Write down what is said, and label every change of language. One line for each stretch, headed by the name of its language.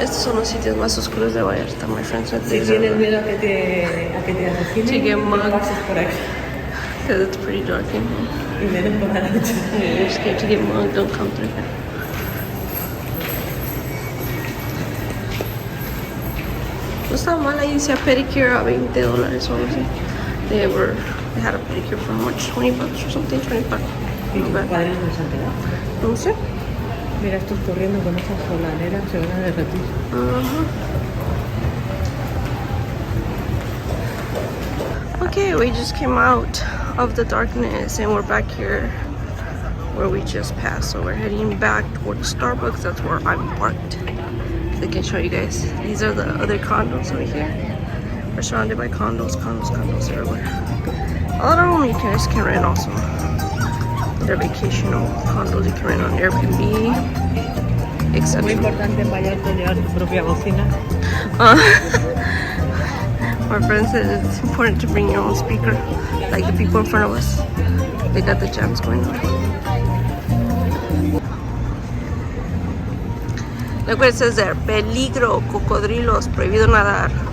Spanish: Estos son los sitios más oscuros de Vallarta, my friends. Si tienes miedo a que te asesinen,
English: to get
Spanish: no
English: mugged,
Spanish: pases por ahí.
English: because it's pretty dark in here.
Spanish: Y menos por la noche.
English: If you're scared to get mugged, don't come through here.
Spanish: No estaba mal, ahí decía pedicure a $20 o algo así.
English: They had a pedicure for how much? $20 or something? 25.
Spanish: ¿Y tus padres no se han quedado? No sé. Mira, estos corriendo con esas solaneras se van a derretir.
English: Okay, we just came out of the darkness and we're back here where we just passed. So we're heading back towards Starbucks. That's where I'm parked. So I can show you guys. These are the other condos over here. We're surrounded by condos everywhere. A lot of them you guys can rent also. They're vacational condos you can rent on Airbnb, etc.
Spanish: Muy importante en Vallarta llevar tu propia bocina.
English: My friend said it's important to bring your own speaker, like the people in front of us. They got the jams going on. Look what it says there. Peligro, cocodrilos, prohibido nadar.